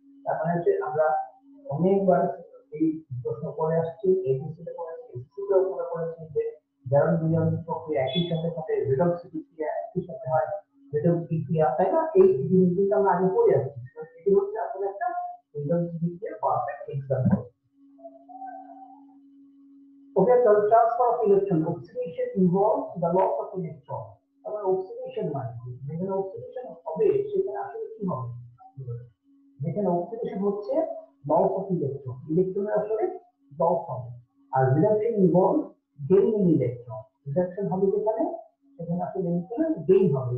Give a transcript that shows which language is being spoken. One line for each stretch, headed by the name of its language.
Bangla: তার মানে হচ্ছে আমরা অনেকবার এই প্রশ্ন করে আসছি, এবিসিতে করেছি, এসিতেও করেছি যে জারণ বিজারণ প্রক্রিয়া একই সাথে সাথে রিডক্স বিক্রিয়া একই সাথে হয়, রিডক্স বিক্রিয়া, তাই না? এই জিনিসগুলো আমরা আগে পড়ে আসছি। এটি হচ্ছে আসলে একটা রিডক্স বিক্রিয়ার perfect example.
English: Okay, the transfer of electron, oxidation involves the loss of electron.
Bangla: আবার oxidation মানে কি? যেখানে oxidation হবে সেখানে আসলে কি হবে? যেখানে oxidation হচ্ছে loss of electron, ইলেকট্রনের আসলে loss হবে। আর
English: reduction involves gaining electron,
Bangla: reduction হবে যেখানে সেখানে আসলে ইলেকট্রনের গেইন হবে।